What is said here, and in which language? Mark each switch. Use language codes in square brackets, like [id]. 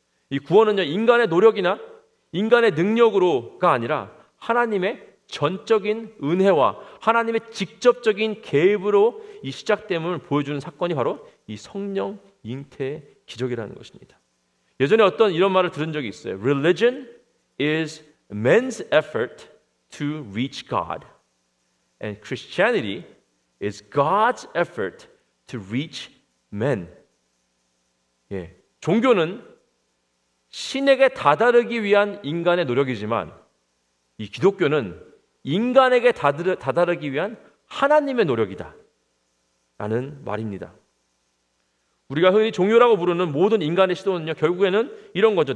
[ko] 이 구원은요, 인간의 노력이나 인간의 능력으로가 아니라 하나님의 전적인 은혜와 하나님의 직접적인 개입으로 이 시작됨을 보여주는 사건이 바로 이 성령 잉태의 기적이라는 것입니다. 예전에 어떤 이런 말을 들은 적이 있어요. [en] Religion is man's effort to reach God, and Christianity is God's effort to reach men. [ko] 종교는 신에게 다다르기 위한 인간의 노력이지만 이 기독교는 인간에게 다다르기 위한 하나님의 노력이다 라는 말입니다. 우리가 흔히 종교라고 부르는 모든 인간의 시도는요, 결국에는 이런 거죠.